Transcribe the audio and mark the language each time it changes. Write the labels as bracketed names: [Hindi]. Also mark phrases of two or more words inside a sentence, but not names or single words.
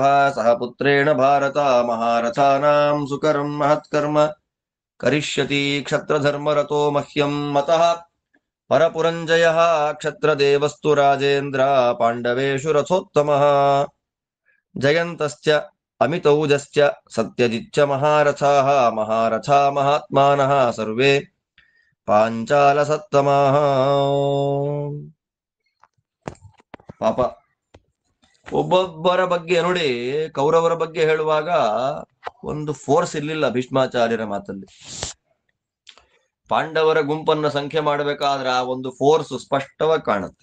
[Sanskrit] ಸಹ ಪುತ್ರೇಣ ಭಾರತ ಮಹಾರಥಾನಾಂ ಸುಕರಂ ಮಹತ್ಕರ್ಮ ಕರಿಷ್ಯತಿ ಕ್ಷತ್ರಧರ್ಮರತೋ ಮಹ್ಯಂ ಮತಃ ಪರಪುರಂಜಯಃ ಕ್ಷತ್ರದೇವಸ್ತು ರಾಜೇಂದ್ರ ಪಾಂಡವೇಷು ರಥೋತ್ತಮಃ ಜಯಂತಶ್ಚ ಅಮಿತೌಜಶ್ಚ ಸತ್ಯಜಿಚ್ಚ ಮಹಾರಥಾಃ ಮಹಾರಥಾ ಮಹಾತ್ಮಾನಃ ಸರ್ವೇ ಪಾಂಚಾಲ ಸತ್ತಮಃ. [Kannada] ಪಾಪ ಒಬ್ಬೊಬ್ಬರ ಬಗ್ಗೆ ನೋಡಿ, ಕೌರವರ ಬಗ್ಗೆ ಹೇಳುವಾಗ ಒಂದು ಫೋರ್ಸ್ ಇರ್ಲಿಲ್ಲ ಭೀಷ್ಮಾಚಾರ್ಯರ ಮಾತಲ್ಲಿ. ಪಾಂಡವರ ಗುಂಪನ್ನ ಸಂಖ್ಯೆ ಮಾಡಬೇಕಾದ್ರೆ ಆ ಒಂದು ಫೋರ್ಸ್ ಸ್ಪಷ್ಟವಾಗಿ ಕಾಣುತ್ತೆ.